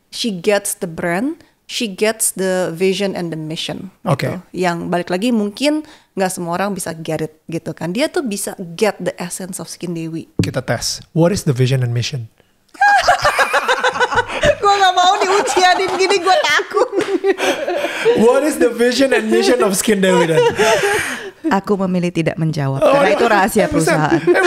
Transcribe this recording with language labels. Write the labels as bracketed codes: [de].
[en] She gets the brand, she gets the vision and the mission. [id] Gitu. Yang balik lagi mungkin nggak semua orang bisa [en] get it [id] gitu kan. Dia tuh bisa [en] get the essence of Skin Dewi. [id] Kita tes. [en] What is the vision and mission? [id] Gue gak mau diujianin gini, gue takut. [en] What is the vision and mission of Skin Dewi [id] dan? Aku memilih tidak menjawab karena itu rahasia perusahaan.